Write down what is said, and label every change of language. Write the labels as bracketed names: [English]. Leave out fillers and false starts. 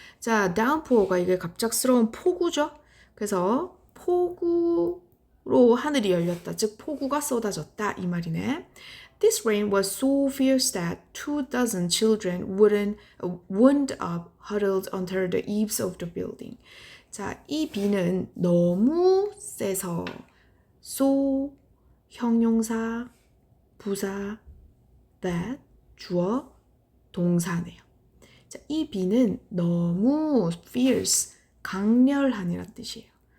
[Korean] 자, downpour가 이게 갑작스러운 폭우죠. 그래서 폭우로 하늘이 열렸다. 즉 폭우가 쏟아졌다 이 말이네. [English] This rain was so fierce that 24 children wound up huddled under the eaves of the building. [Korean] 자, 이 비는 너무 세서 so 형용사, 부사, that 주어, 동사네요. 자, 이 비는 너무 fierce, 강렬한이란 뜻이에요.